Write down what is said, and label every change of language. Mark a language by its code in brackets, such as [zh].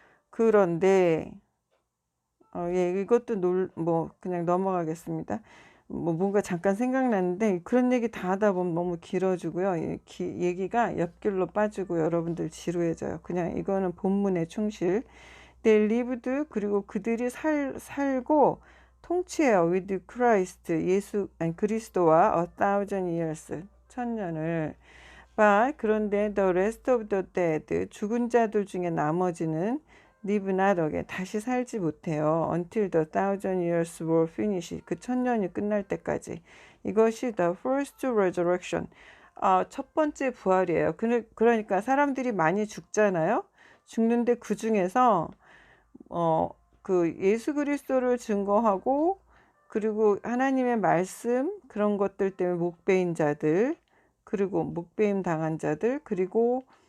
[ko] 그런데 예, 이것도 뭐 그냥 넘어가겠습니다. 뭐 뭔가 잠깐 생각났는데 그런 얘기 다 하다 보면 너무 길어지고요. 얘기가 옆길로 빠지고 여러분들 지루해져요. 그냥 이거는 본문에 충실. [en] They lived, [ko] 그리고 그들이 살고 통치해요. [en] with Christ, [ko] 아니 그리스도와 [en] a thousand years, [ko] 천년을. [en] But [ko] 그런데 [en] the rest of the dead, [ko] 죽은 자들 중에 나머지는 [en] live not again, [ko] 다시 살지 못해요. [en] until the thousand years were finished, [ko] 그 천년이 끝날 때까지. 이것이 [en] the first resurrection, [ko] 첫 번째 부활이에요. 그러니까 사람들이 많이 죽잖아요. 죽는데 그 중에서 그 예수 그리스도를 증거하고 그리고 하나님의 말씀 그런 것들 때문에 목배인 자들, 그리고 목배임 당한 자들, 그리고